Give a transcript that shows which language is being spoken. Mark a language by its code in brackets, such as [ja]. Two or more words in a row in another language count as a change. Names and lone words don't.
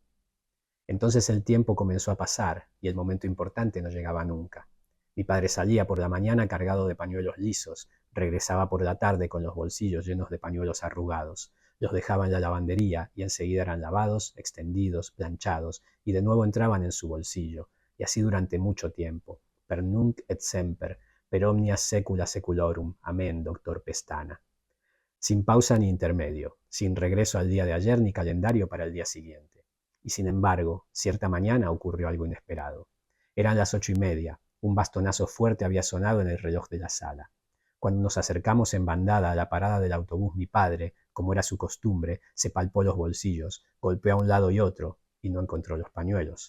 [es] Entonces el tiempo comenzó a pasar y el momento importante no llegaba nunca. Mi padre salía por la mañana cargado de pañuelos lisos, regresaba por la tarde con los bolsillos llenos de pañuelos arrugados. Los dejaba en la lavandería y enseguida eran lavados, extendidos, planchados y de nuevo entraban en su bolsillo, y así durante mucho tiempo. [la] Per nunc et semper, per omnia secula seculorum. [es] Amén, doctor Pestana. Sin pausa ni intermedio, sin regreso al día de ayer ni calendario para el día siguiente. Y sin embargo, cierta mañana ocurrió algo inesperado. Eran las 8:30, un bastonazo fuerte había sonado en el reloj de la sala. Cuando nos acercamos en bandada a la parada del autobús, mi padre, como era su costumbre, se palpó los bolsillos, golpeó a un lado y otro, y no encontró los pañuelos.